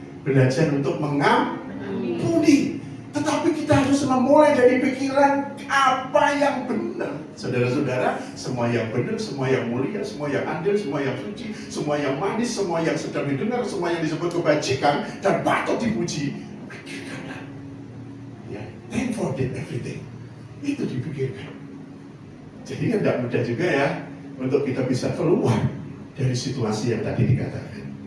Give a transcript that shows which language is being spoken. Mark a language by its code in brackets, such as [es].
[id] Belajar untuk mengampuni. Tetapi kita harus memulai dari pikiran apa yang benar. Saudara-saudara, semua yang benar, semua yang mulia, semua yang adil, semua yang suci, semua yang manis, semua yang sedang didengar, semua yang disebut kebajikan dan patut dipuji. Pikirkanlah. [en] Ya, think for it everything. [id] Itu dipikirkan. Jadi kan tidak mudah juga ya untuk kita bisa keluar dari situasi yang tadi dikatakan.